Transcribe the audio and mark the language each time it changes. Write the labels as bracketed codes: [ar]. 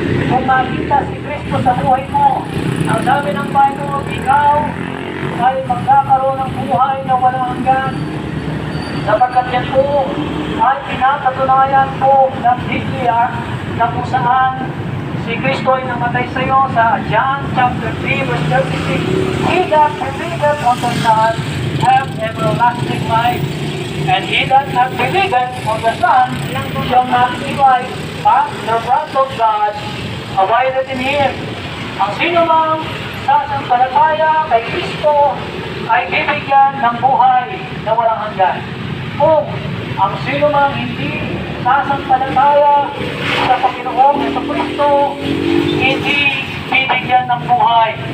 [tl] Kung makita si Kristo sa buhay mo, ang sabi ng Bible, ikaw ay magkakaroon ng buhay na walang hanggan. Sapagkat yan po ay pinapatunayan po ng Biblia na kung saan si Kristo ay namatay sa iyo sa John chapter 3 verse 36. [en] He that believeth on the Son have everlasting life, and he that hath believed on the Son shall not see life, but the wrath of God abideth in him. [tl] Ang sino mang sasampalataya kay Kristo ay bibigyan ng buhay na walang hanggan. Kung ang sino mang hindi sasampalataya sa Panginoong Jesucristo, hindi bibigyan ng buhay.